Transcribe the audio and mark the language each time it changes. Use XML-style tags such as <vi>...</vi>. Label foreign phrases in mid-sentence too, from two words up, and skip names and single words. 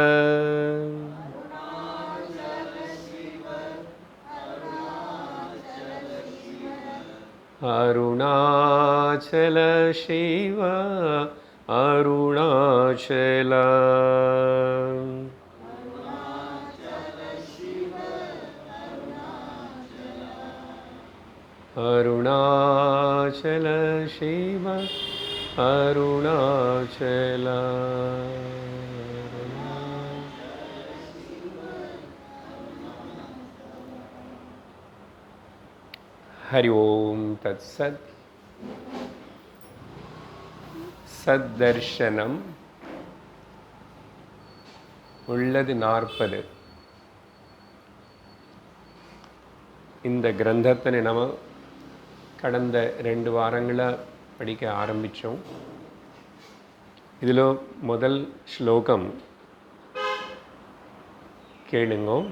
<sa>अरुणाचल शिव अरुणाचल अरुणाचल शिव अरुणाचल। हरि ओम तत्सत्।</sa> <ta>सद्दर्शनम உள்ளது 40. இந்த கிரந்தத்தை நம்ம கடந்த 2 வாரங்களா படிக்க ஆரம்பிச்சோம். இதில் முதல் ஸ்லோகம் கேளுங்க.</ta>